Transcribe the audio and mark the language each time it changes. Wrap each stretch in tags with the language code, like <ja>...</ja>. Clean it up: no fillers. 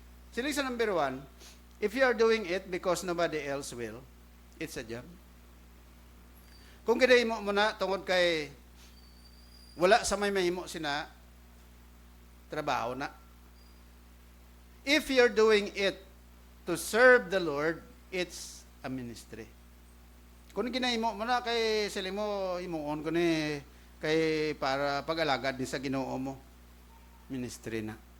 <hil>Siling sa number 1,</hil> <en>if you are doing it because nobody else will, it's a job.</en> <hil>Kung kinahimo mo na tungod kay wala sa may mahimo sina, trabaho na.</hil> <en>If you're doing it to serve the Lord, it's a ministry.</en> <hil>Kung ginahimo mo na kay sila mo himuon ko ni kay para pag-alagad ni sa Ginoo mo, ministry na.</hil>